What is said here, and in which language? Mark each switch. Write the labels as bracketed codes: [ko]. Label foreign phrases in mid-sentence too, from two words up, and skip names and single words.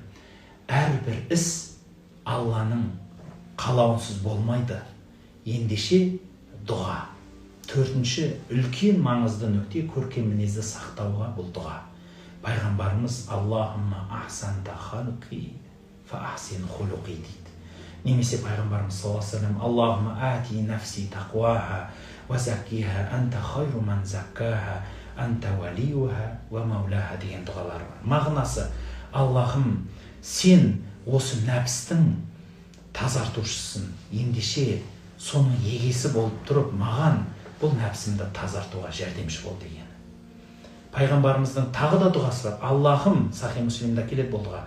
[kk] Әрбір іс Алланың қалауынсыз болмайды. Ендеше дұға. Төртінші үлкен маңызды нүкте көркем мінезді сақтауға бұл дұға. Пайғамбарымыз [ar] اللهم أحسنت خلقي فأحسن خلقي [kk] дейді. Немесе пайғамбарымыз [ar] صلى الله عليه وسلم اللهم آت نفسي تقواها وزكها أنت خير من زكاها أنت وليها ومولاها [kk] деген дұғалар бар. Мағынасы, Аллахым, сен осы нәпстің тазартушысын, ендеше соның егесі болып тұрып, маған бұл нәпсімді тазартуға жәрдемші бол деген. Пайғамбарымыздың тағы да дұғасы бар. Аллахым, Сахи Муслимда келеді бұл дұға.